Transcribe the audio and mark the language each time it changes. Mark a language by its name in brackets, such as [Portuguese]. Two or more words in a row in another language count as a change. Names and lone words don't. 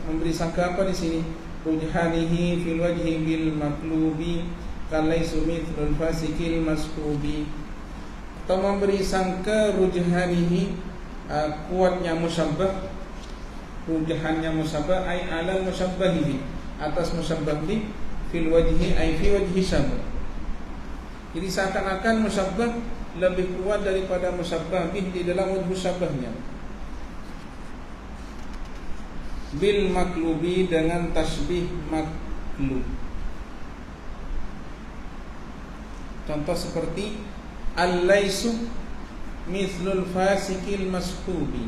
[Indonesian] Memberi sangka apa di sini? [Arabic] رجحانه في الوجه بالمقلوب كالليث مثل الفاسق المسكوب. [Indonesian] atau memberi sangka rujhanihi, kuatnya musyabbah, rujahannya musyabbah [Arabic] أي على مشبهه, [Indonesian] atas musyabbah bi, [Arabic] في الوجه أي في وجه شبه. [Indonesian] Jadi seakan-akan musyabbah lebih kuat daripada musyabbah bih di dalam wajh musyabahnya. [Arabic] بالمقلوب, [Indonesian] dengan tasbih maklub. Contoh seperti [Arabic] الليث مثل الفاسق المسكوب.